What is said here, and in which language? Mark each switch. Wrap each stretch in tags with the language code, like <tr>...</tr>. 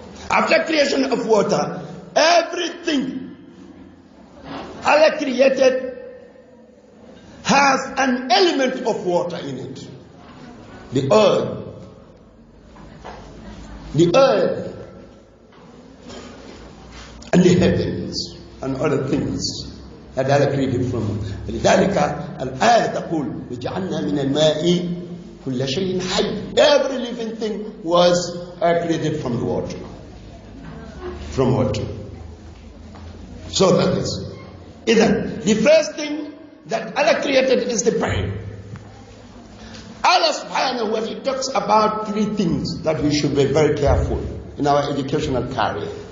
<en>After creation of water, everything Allah created has an element of water in it. The earth, and the heavens, and other things that Allah created from it.</en> <ar>لذلك الآية تقول وجعلنا من الماء كل شيء حي.</ar> <en>Every living thing was created from the water. From water. So that is. The first thing that Allah created is the brain. Allah subhanahu wa ta'ala talks about three things that we should be very careful in our educational career.</en>